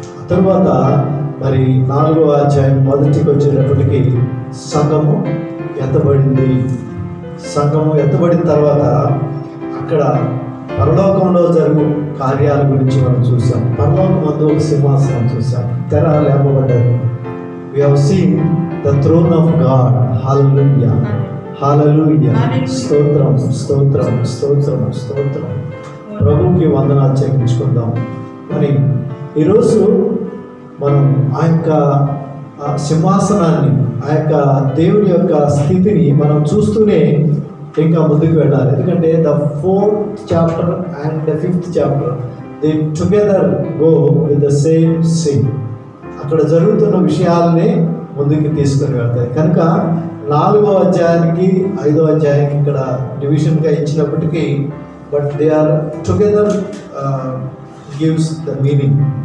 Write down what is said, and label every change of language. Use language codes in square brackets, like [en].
[te] తరువాత మరి 4వ అధ్యాయం మొదటికి వచ్చేటప్పటికి సంఘము ఎత్తబడింది. సంఘము ఎత్తబడిన తర్వాత అక్కడ పరలోకంలో జరుగు కార్యాల గురించి మనం చూసాం. పరలోకం మందు ఒక సింహాసనం చూసాం, తెర లేపబడ్డది. [en] We have seen the throne of God. [te] Hallelujah. Hallelujah. స్తోత్రం, స్తోత్రం, స్తోత్రం, స్తోత్రం. ప్రభువుకి వందనాలు చెల్లించుకుందాం. మరి ఈరోజు మనం ఆ యొక్క సింహాసనాన్ని, ఆ యొక్క దేవుని యొక్క స్థితిని మనం చూస్తూనే ఇంకా ముందుకు వెళ్ళాలి. ఎందుకంటే [en] The 4th chapter and the 5th chapter they together go with the same scene. [te] అక్కడ జరుగుతున్న విషయాలనే ముందుకు తీసుకొని వెళ్తాయి. కనుక 4వ అధ్యాయానికి 5వ అధ్యాయానికి ఇక్కడ డివిజన్గా ఇచ్చినప్పటికీ [en] But they are together gives the meaning.